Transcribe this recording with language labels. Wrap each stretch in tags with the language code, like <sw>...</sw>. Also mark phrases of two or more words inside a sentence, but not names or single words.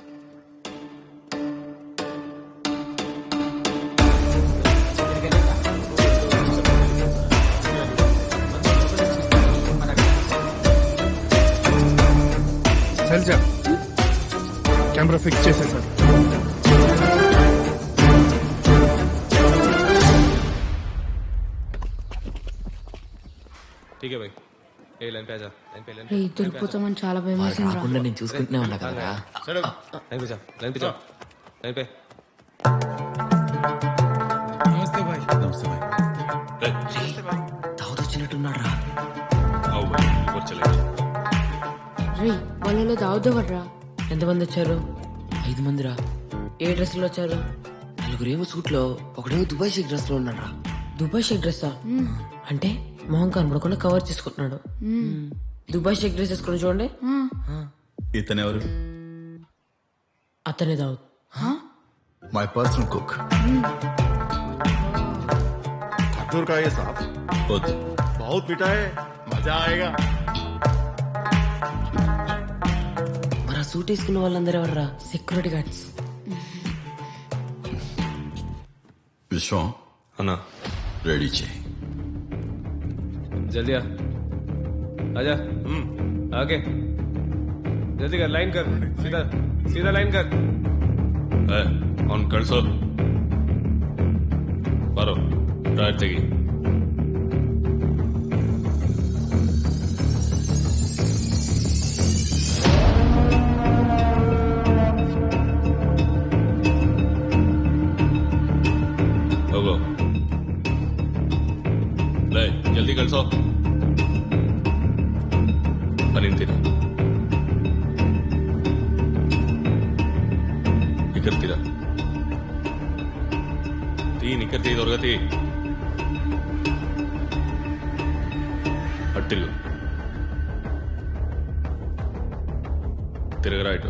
<te>శైలజ, కెమెరా ఫిక్స్ చేసే సార్.</te> <hi>ठीक है भाई, ए लाइन पे आ जा. लाइन पे</hi> <te>రే, దొరికిపోతామని చాలా భయం వేసింది రా. రాకుండా నేను చూసుకుంటూనే ఉన్నా కదరా.</te> <hi>लाइन पे जा, लाइन पे जा, लाइन पे.</hi> <te>నమస్తే భాయ్. నమస్తే భాయ్. దావత్ వచ్చినట్టున్నాడు రా.</te> <hi>आओ भाई, ऊपर चले.</hi> <te>రే, వాళ్ళలో దావుదవర్రా. ఎంతమంది వచ్చారు? 5 మందిరా. ఏ డ్రెస్ లో వచ్చారు? 4 సూట్ లో, ఒకడేమో దుబాయ్ షేక్ డ్రెస్ లో ఉన్నాడు. దుబాయ్ షేక్ డ్రెస్సా? అంటే మొహం కనబడకుండా కవర్ చేసుకుంటున్నాడు. దుబాయ్ షేక్ డ్రెస్ వేసుకుని చూడండి. ఇతనెవరు? అతనే దావు</te> <en>My personal cook.</en> <hi>दूर का ये साहब</hi> <te>వద్దు.</te> <hi>बहुत मीठा है, मजा आएगा.</hi> <te>మరి ఆ సూట్ వేసుకున్న వాళ్ళందరూ ఎవర్రా? సెక్యూరిటీ గార్డ్స్. విశ్వం అన్నా రెడీ చేయి.</te> <hi>जल्दी आ आजा. आगे जल्दी कर, लाइन कर, सीधा सीधा लाइन कर.</hi> <kn>ಅವ್ನು ಕಳ್ಸೋ. ಬರೋ ಡ್ರೈವ್ ತೆಗಿ. ಹೋಗೋ. ಲೇ ಜಲ್ದಿ ಕಳ್ಸೋ. ನಿಂತೀನಿ.</kn> <te>ఇక్కడ తీరా. ఇక్కడ తీ దొరగతి. అటు తిరుగు. తిరగరా ఇటు.</te>